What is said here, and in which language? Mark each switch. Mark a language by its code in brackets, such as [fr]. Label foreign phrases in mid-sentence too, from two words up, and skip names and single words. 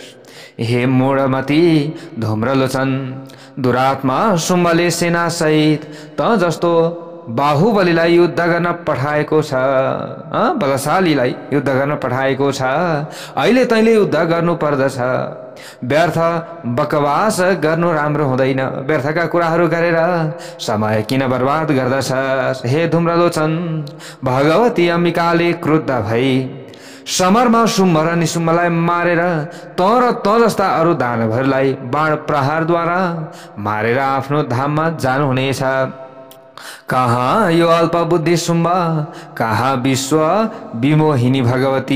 [ne] हे मूढमती धूम्रलोचन, दुरात्मा शुम्भले सेनासहित त जस्तो बाहुबलीलाई युद्ध गर्न पठाएको छ, बलशालीलाई युद्ध गर्न पठाएको छ। अहिले तैँले युद्ध गर्नु पर्दछ। व्यर्थ बकवास गर्नु राम्रो हुँदैन। व्यर्थका कुराहरू गरेर समय किन बर्बाद गर्दछस् हे धुम्रलोचन। भगवती अम्बिकाले क्रुद्ध भई समरमा शुम्भ र निशुम्भलाई मारेर त जस्ता अरू दानवहरूलाई बाण प्रहारद्वारा मारेर आफ्नो धाममा जानुहुनेछ। कहाँ यो अल्पबुद्धि शुम्भ, कहाँ विश्व विमोहिनी भगवती।